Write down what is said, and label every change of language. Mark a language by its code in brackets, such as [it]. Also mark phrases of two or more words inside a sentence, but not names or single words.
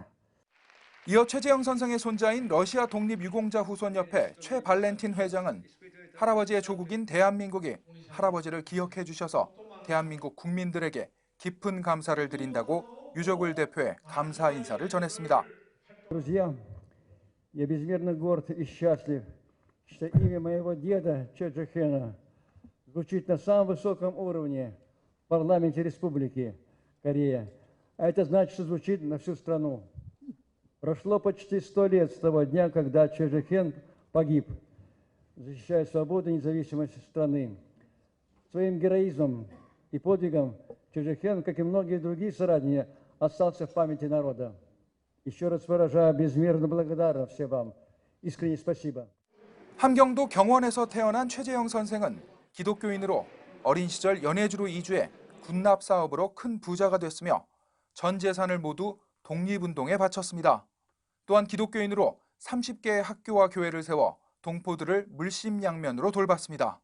[ko] 이어 최재형 선생의 손자인 러시아 독립유공자 후손협회 최발렌틴 회장은 할아버지의 조국인 대한민국이 할아버지를 기억해 주셔서 대한민국 국민들에게 깊은 감사를 드린다고 유족을 대표해 감사 인사를 전했습니다. [ru] Друзья, я безмерно горд и счастлив, что имя моего деда Чеджихена звучит на самом высоком уровне парламенте Республики Корея. А это значит, что звучит на всю страну. Прошло почти 100 лет с того дня, когда Чжэ Жихен погиб, защищая свободу и независимость страны. Своим героизмом и подвигом Чжэ Жихен, как и многие другие соратники, остался в памяти народа. Еще раз выражаю безмерно благодарность всем вам. искренне спасибо. [ko] 함경도 경원에서 태어난 최재형 선생은 기독교인으로 어린 시절 연해주로 이주해 군납 사업으로 큰 부자가 됐으며 전 재산을 모두 독립운동에 바쳤습니다. 또한 기독교인으로 30개의 학교와 교회를 세워 동포들을 물심양면으로 돌봤습니다.